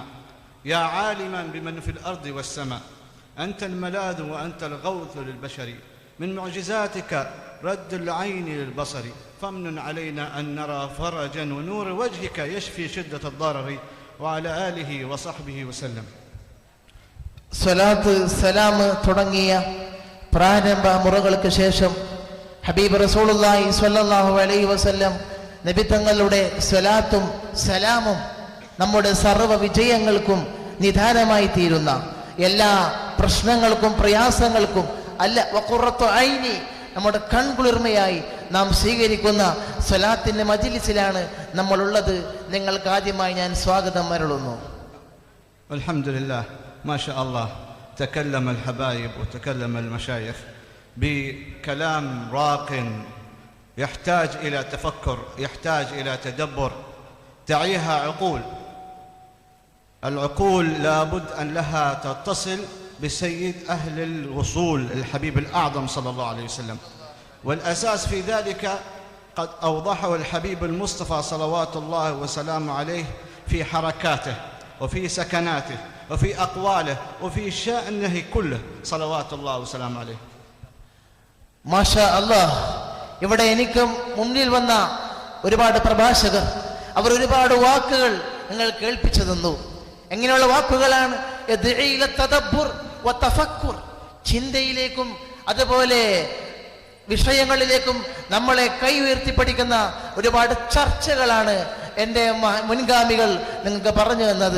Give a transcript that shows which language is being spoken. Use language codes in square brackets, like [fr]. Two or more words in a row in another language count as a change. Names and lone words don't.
[ar] يا عالما بمن في الأرض والسماء، أنت الملاذ وأنت الغوث للبشر، من معجزاتك رد العين للبصر، فامنن علينا أن نرى فرجا ونور وجهك يشفي شدة الضرر، وعلى آله وصحبه وسلم. [ml] സ്വലാത്ത് സലാം തുടങ്ങിയ പ്രാരംഭ മുറകൾക്ക് ശേഷം ഹബീബ് [ar] رسول الله صلى الله عليه وسلم [ml] നബി തങ്ങളുടെ സ്വലാത്തും സലാമും നമ്മുടെ സർവ്വ വിജയങ്ങൾക്കും നിദാനമായി തീരുന്ന, എല്ലാ പ്രശ്നങ്ങൾക്കും പ്രയാസങ്ങൾക്കും അല്ല [ar] وقرة عيني [ml] നമ്മുടെ കൺകുളിർമയായി നാം സ്വീകരിക്കുന്ന സ്വലാത്തിന്റെ മജ്ലിസിലാണ് നമ്മളുള്ളത്. നിങ്ങൾക്ക് ആദ്യമായി ഞാൻ സ്വാഗതം അരുളുന്നു. [ar] الحمد لله، ما شاء الله, تكلم الحبايب وتكلم المشايخ بكلام راق يحتاج إلى تفكر، يحتاج إلى تدبر، تعيها عقول. العقول لابد أن لها تتصل بسيد أهل الوصول الحبيب الأعظم صلى الله عليه وسلم، والأساس في ذلك قد أوضحه الحبيب المصطفى صلوات الله وسلامه عليه في حركاته وفي سكناته وفي أقواله وفي شأنه كله صلوات الله وسلامه عليه. ما شاء الله. [ml] ഇവിടെ എനിക്കും മുന്നിൽ വന്ന ഒരുപാട് പ്രഭാഷകർ അവർ ഒരുപാട് വാക്കുകൾ നിങ്ങൾ കേൾപ്പിച്ചു തന്നു. എങ്ങനെയുള്ള വാക്കുകളാണ്? ചിന്തയിലേക്കും അതുപോലെ വിഷയങ്ങളിലേക്കും നമ്മളെ കൈ ഉയർത്തി പഠിക്കുന്ന ഒരുപാട് ചർച്ചകളാണ് എൻ്റെ മുൻഗാമികൾ നിങ്ങൾക്ക് പറഞ്ഞു തന്നത്.